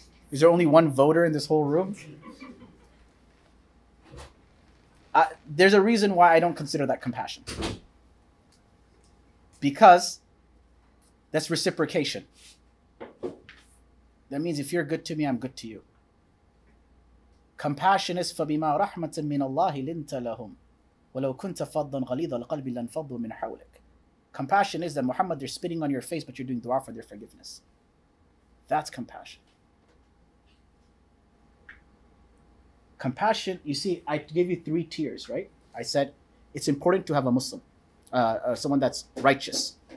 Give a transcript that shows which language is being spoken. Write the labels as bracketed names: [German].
[English] Is there only one voter in this whole room? There's a reason why I don't consider that compassion. Because that's reciprocation. That means if you're good to me, I'm good to you. Compassion is [Arabic] فَبِمَا رَحْمَةٍ مِّنَ اللَّهِ لِنْتَ لَهُمْ وَلَوْ كُنْتَ فَضًّا غَلِيظَ الْقَلْبِ لَانْفَضُّوا مِنْ حَوْلِكَ. [English] Compassion is that, Muhammad, they're spitting on your face, but you're doing dua for their forgiveness. That's compassion. Compassion, you see, I gave you 3 tiers, right? I said it's important to have a Muslim, someone that's righteous.